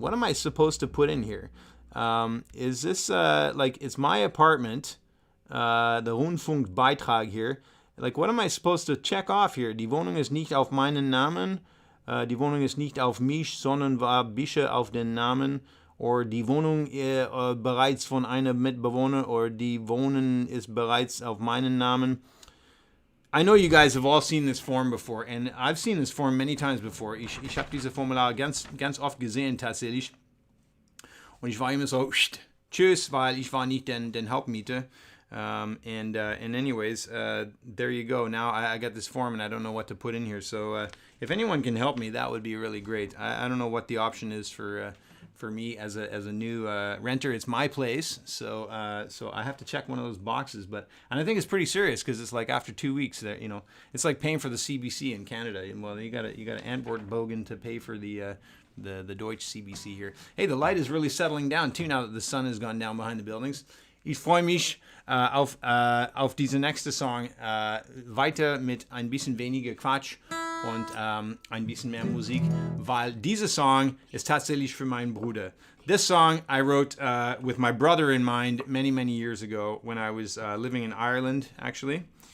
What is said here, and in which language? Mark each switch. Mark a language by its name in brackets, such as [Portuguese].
[English] What am I supposed to put in here? Is this like, it's my apartment, the Rundfunkbeitrag here. Like, what am I supposed to check off here? [German] Die Wohnung ist nicht auf meinen Namen. Die Wohnung ist nicht auf mich, sondern war bisher auf den Namen. Oder die Wohnung bereits von einem Mitbewohner. Oder die Wohnung ist bereits auf meinen Namen. [English] I know you guys have all seen this form before, and I've seen this form many times before. [German] Ich habe diese Formulare ganz oft gesehen tatsächlich. Und ich war immer so, tschüss, weil ich war nicht den Hauptmieter. [English] And anyways, there you go. Now I got this form and I don't know what to put in here. So if anyone can help me, that would be really great. I don't know what the option is for me as a new renter. It's my place, so I have to check one of those boxes. And I think it's pretty serious because it's like after 2 weeks that, you know, it's like paying for the CBC in Canada. Well, you got to Antwoord bogen to pay for the Deutsche CBC here. Hey, the light is really settling down too now that the sun has gone down behind the buildings. [German] Ich freue mich auf diese nächste Song. Weiter mit ein bisschen weniger Quatsch und ein bisschen mehr Musik, weil dieser Song ist tatsächlich für meinen Bruder. [English] This song I wrote with my brother in mind many years ago when I was living in Ireland, actually.